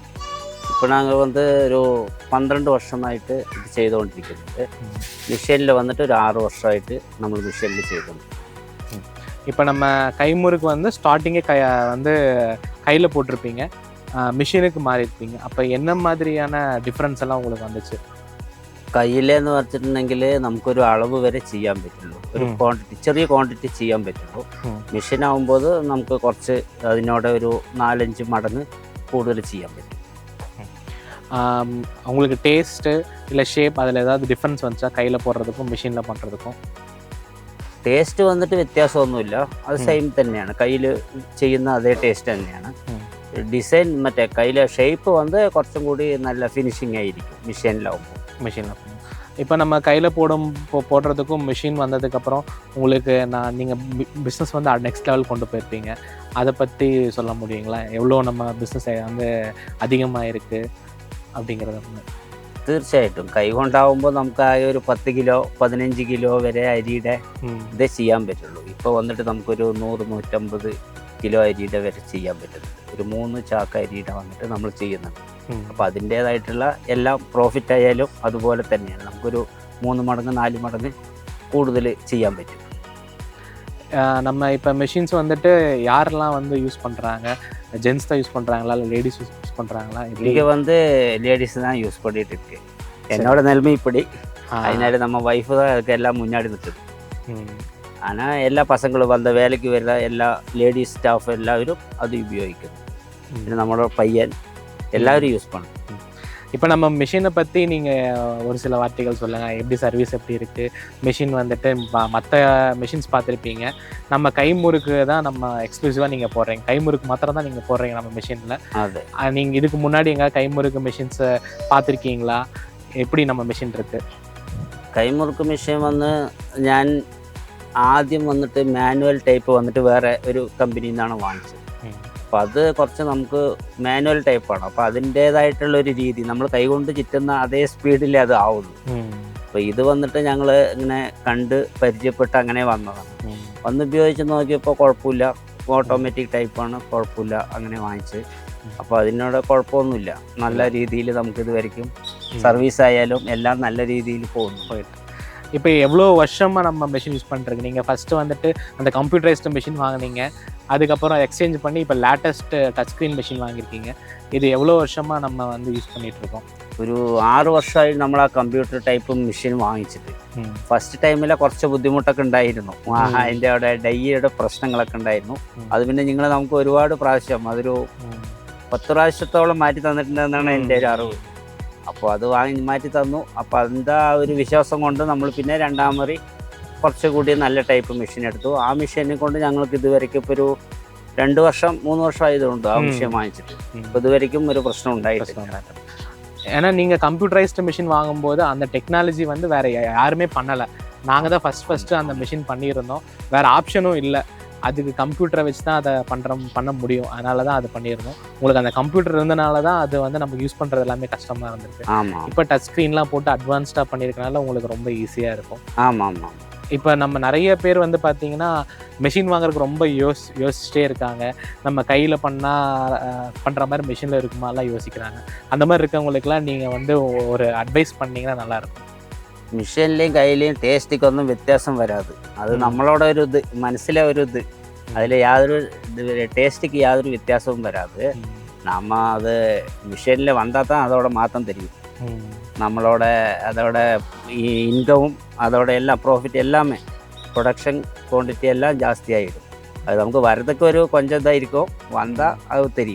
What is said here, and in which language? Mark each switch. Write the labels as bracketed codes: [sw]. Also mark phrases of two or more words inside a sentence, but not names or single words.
[ta] இப்போ நாங்கள் வந்து ஒரு 12 வருஷமாയിട്ട് இது ചെയ്തുകൊണ്ടിരിക്കുന്നത്. மிஷினில் வந்துட்டு ஒரு 6 வருஷமாയിട്ട് நம்ம மிஷினில் செய்தோம். இப்போ நம்ம கைமுறுக்கு வந்து ஸ்டார்டிங்கே வந்து கையில் போட்டிருப்பீங்க, மிஷினுக்கு மாறியிருப்பீங்க. அப்போ என்ன மாதிரியான டிஃப்ரென்ஸ் எல்லாம் உங்களுக்கு வந்துச்சு? [ml] കയ്യിലെന്ന് വെച്ചിട്ടുണ്ടെങ്കിൽ നമുക്കൊരു അളവ് വരെ ചെയ്യാൻ പറ്റുള്ളൂ. ഒരു ക്വാണ്ടിറ്റി, ചെറിയ ക്വാണ്ടിറ്റി ചെയ്യാൻ പറ്റുള്ളൂ. മെഷീൻ ആകുമ്പോൾ നമുക്ക് കുറച്ച് അതിനോട് ഒരു 4-5 മടങ്ങ് കൂടുതൽ ചെയ്യാൻ പറ്റും. [ta] உங்களுக்கு டேஸ்ட்டு இல்லை ஷேப் அதில் ஏதாவது டிஃப்ரென்ஸ் வந்துச்சா கையில் போடுறதுக்கும் மிஷினில் பண்ணுறதுக்கும்? [ml] ടേസ്റ്റ് വന്നിട്ട് വ്യത്യാസമൊന്നുമില്ല, അത് സെയിം തന്നെയാണ്. കയ്യിൽ ചെയ്യുന്ന അതേ ടേസ്റ്റ് തന്നെയാണ്. ഡിസൈൻ മറ്റേ കയ്യിലെ ഷേപ്പ് வந்து കുറച്ചും കൂടി നല്ല ഫിനിഷിംഗ് ആയിരിക്കും மிஷினில். [ta] இப்போ நம்ம கையில் போடுறதுக்கும் மிஷின் வந்ததுக்கப்புறம் உங்களுக்கு நீங்கள் பிஸ்னஸ் வந்து நெக்ஸ்ட் லெவல் கொண்டு போயிருப்பீங்க. அதை பற்றி சொல்ல முடியுங்களா? எவ்வளோ நம்ம பிஸ்னஸ் வந்து அதிகமாக இருக்குது அப்படிங்கிறத? [ml] തീർച്ചയായിട്ടും കൈ കൊണ്ടാവുമ്പോൾ നമുക്ക് ആ ഒരു 10 കിലോ 15 കിലോ വരെ അരിയുടെ ഇതേ ചെയ്യാൻ പറ്റുള്ളൂ. ഇപ്പോൾ വന്നിട്ട് നമുക്കൊരു 100-150 കിലോ അരിയുടെ വരെ ചെയ്യാൻ പറ്റുന്നുണ്ട്. ഒരു 3 ചാക്ക് അരിയുടെ വന്നിട്ട് നമ്മൾ ചെയ്യുന്നുണ്ട്. അപ്പോൾ അതിൻ്റേതായിട്ടുള്ള എല്ലാം പ്രോഫിറ്റ് ആയാലും അതുപോലെ തന്നെയാണ്. നമുക്കൊരു 3 മടങ്ങ് 4 മടങ്ങ് കൂടുതൽ ചെയ്യാൻ പറ്റും. [ta] நம்ம இப்போ மிஷின்ஸ் வந்துட்டு யாரெல்லாம் வந்து யூஸ் பண்ணுறாங்க? ஜென்ஸ் தான் யூஸ் பண்ணுறாங்களா இல்லை லேடிஸ் யூஸ் பண்ணுறாங்களா? இங்கே வந்து லேடிஸ் தான் யூஸ் பண்ணிட்டு இருக்கு. என்னோட நிலைமை இப்படி, அதனால நம்ம ஒய்ஃபு தான் அதுக்கு எல்லாம் முன்னாடி நிற்குது. ஆனால் எல்லா பசங்களும் வந்த வேலைக்கு வர எல்லா லேடிஸ் ஸ்டாஃப் எல்லாரும் அது உபயோகிக்குது. [ml] പിന്നെ നമ്മുടെ പയ്യൻ [ta] எல்லாரும் யூஸ் பண்ணும். இப்போ நம்ம மிஷினை பற்றி நீங்கள் ஒரு சில வார்த்தைகள் சொல்லுங்கள். எப்படி சர்வீஸ் எப்படி இருக்குது? மிஷின் வந்துட்டு மற்ற மிஷின்ஸ் பார்த்துருப்பீங்க, நம்ம கைமுறுக்கு தான் நம்ம எக்ஸ்க்ளூசிவாக நீங்கள் போடுறீங்க. கைமுறுக்கு மாத்திரம் தான் நீங்கள் போடுறீங்க நம்ம மிஷினில். அது நீங்கள் இதுக்கு முன்னாடி எங்கே கைமுறுக்கு மிஷின்ஸை பார்த்துருக்கீங்களா? எப்படி நம்ம மிஷின் இருக்குது? [ml] കൈമുറുക്ക് മെഷീൻ വന്ന് ഞാൻ ആദ്യം വന്നിട്ട് മാനുവൽ ടൈപ്പ് വന്നിട്ട് വേറെ ഒരു കമ്പനിയിൽ നിന്നാണ് വാങ്ങിച്ചത്. അപ്പോൾ അത് കുറച്ച് നമുക്ക് മാനുവൽ ടൈപ്പാണ്. അപ്പോൾ അതിൻ്റേതായിട്ടുള്ളൊരു രീതി, നമ്മൾ കൈകൊണ്ട് ചുറ്റുന്ന അതേ സ്പീഡിലേ അത് ആവുള്ളൂ. അപ്പോൾ ഇത് വന്നിട്ട് ഞങ്ങൾ ഇങ്ങനെ കണ്ട് പരിചയപ്പെട്ട് അങ്ങനെ വന്നതാണ്. വന്ന് ഉപയോഗിച്ച് നോക്കിയപ്പോൾ കുഴപ്പമില്ല, ഓട്ടോമാറ്റിക് ടൈപ്പാണ്, കുഴപ്പമില്ല, അങ്ങനെ വാങ്ങിച്ച്. അപ്പോൾ അതിനോട് കുഴപ്പമൊന്നുമില്ല, നല്ല രീതിയിൽ നമുക്കിത് വരയ്ക്കും. സർവീസ് ആയാലും എല്ലാം നല്ല രീതിയിൽ പോകുന്നു. [ta] இப்போ எவ்வளோ வருஷமாக நம்ம மிஷின் யூஸ் பண்ணுறீங்க? நீங்கள் ஃபஸ்ட்டு வந்துட்டு அந்த கம்ப்யூட்டரைஸ்டு மிஷின் வாங்கினீங்க, அதுக்கப்புறம் எக்ஸ்சேஞ்ச் பண்ணி இப்போ லேட்டஸ்ட்டு டச் ஸ்க்ரீன் மிஷின் வாங்கியிருக்கீங்க. இது எவ்வளோ வருஷமாக நம்ம வந்து யூஸ் பண்ணிகிட்ருக்கோம்? [ml] ഒരു 6 വർഷമായി നമ്മൾ ആ കമ്പ്യൂട്ടർ ടൈപ്പ് മെഷീൻ വാങ്ങിച്ചിട്ട്. ഫസ്റ്റ് ടൈമിൽ കുറച്ച് ബുദ്ധിമുട്ടൊക്കെ ഉണ്ടായിരുന്നു. അതിൻ്റെ അവിടെ ഡൈയുടെ പ്രശ്നങ്ങളൊക്കെ ഉണ്ടായിരുന്നു. അത് പിന്നെ നിങ്ങൾ നമുക്ക് ഒരുപാട് പ്രാവശ്യം, അതൊരു 10 പ്രാവശ്യത്തോളം മാറ്റി തന്നിട്ടുണ്ടെന്നാണ് എൻ്റെ ഒരു അറിവ്. അപ്പോൾ അത് വാങ്ങി മാറ്റി തന്നു. അപ്പോൾ അതിൻ്റെ ആ ഒരു വിശ്വാസം കൊണ്ട് നമ്മൾ പിന്നെ രണ്ടാമറി കുറച്ചുകൂടി നല്ല ടൈപ്പ് മെഷീൻ എടുത്തു. ആ മെഷീനെ കൊണ്ട് ഞങ്ങൾക്ക് ഇതുവരെയ്ക്കും ഇപ്പോൾ ഒരു 2 വർഷം 3 വർഷം ആയതുകൊണ്ട് ആ മെഷീൻ വാങ്ങിച്ചിട്ട് ഇപ്പോൾ ഇതുവരെയ്ക്കും ഒരു പ്രശ്നം ഉണ്ടായിട്ടില്ല. [ta] ஏன்னா நீங்கள் கம்ப்யூட்டரைஸ்டு மிஷின் வாங்கும்போது அந்த டெக்னாலஜி வந்து வேறு யாருமே பண்ணலை. நாங்கள் தான் ஃபஸ்ட்டு அந்த மிஷின் பண்ணியிருந்தோம். வேறு ஆப்ஷனும் இல்லை. அதுக்கு கம்ப்யூட்டரை வச்சு தான் அதை பண்ண முடியும். அதனால தான் அது பண்ணியிருந்தோம். உங்களுக்கு அந்த கம்ப்யூட்டர் இருந்தனால தான் அது வந்து நம்ம யூஸ் பண்ணுறது எல்லாமே கஷ்டமாக இருந்திருக்கு. ஆமாம். இப்போ டச் ஸ்க்ரீன்லாம் போட்டு அட்வான்ஸ்டாக பண்ணியிருக்கனால உங்களுக்கு ரொம்ப ஈஸியாக இருக்கும். ஆமாம் ஆமாம். இப்போ நம்ம நிறைய பேர் வந்து பார்த்திங்கன்னா மிஷின் வாங்குறதுக்கு ரொம்ப யோசிச்சிட்டே இருக்காங்க. நம்ம கையில் பண்ணுற மாதிரி மிஷினில் இருக்குமாலாம் யோசிக்கிறாங்க. அந்த மாதிரி இருக்கவங்களுக்குலாம் நீங்கள் வந்து ஒரு அட்வைஸ் பண்ணிங்கன்னா நல்லாயிருக்கும். [ml] മിഷീനിലെയും കയ്യിലെയും ടേസ്റ്റിക്കൊന്നും വ്യത്യാസം വരാതെ, അത് നമ്മളോட ഒരു ഇത് മനസ്സിലെ ഒരു ഇത്, അതിൽ യാതൊരു [ta] டேஸ்ட்டுக்கு யாதொரு வித்தியாசமும் வராது. நம்ம அது மிஷினில் வந்தால் தான் அதோட மாற்றம் தெரியும். நம்மளோட அதோட இன்கமும் அதோட எல்லாம் ப்ராஃபிட் எல்லாமே ப்ரொடக்ஷன் குவான்டிட்டி எல்லாம் ஜாஸ்தி ஆகிடும். அது நமக்கு வர்றதுக்கு ஒரு கொஞ்சம் தான் இருக்கும், வந்தால் அது தெரியும்.